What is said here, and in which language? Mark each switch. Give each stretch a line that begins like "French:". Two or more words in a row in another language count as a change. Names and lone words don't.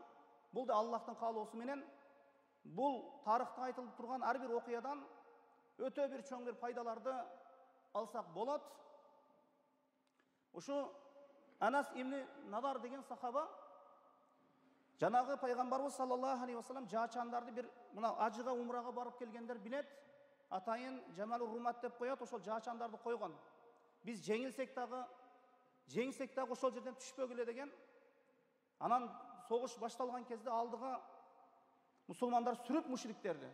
Kyrgyz: Бул да Аллахтын каалоосу менен, бул тарыхта айтылып турган ар бир окуядан өтө бир чоң бир пайдаларды алсак болот. Ушу Анас ибн Надар деген сахаба жанагы пайгамбарыбыз
Arabic: صلى الله عليه وسلم
Kyrgyz: жаачандарды бир мына ажыга, умрага барып келгендер билет. Атайын Жамалур Румат деп коет, ошол жаачандарды койгон. Биз жеңилсек дагы ошол жерден түшпөгүлө деген. Анан согуш башталган кезде алдыга мусулмандар сүрүп мушриктерди.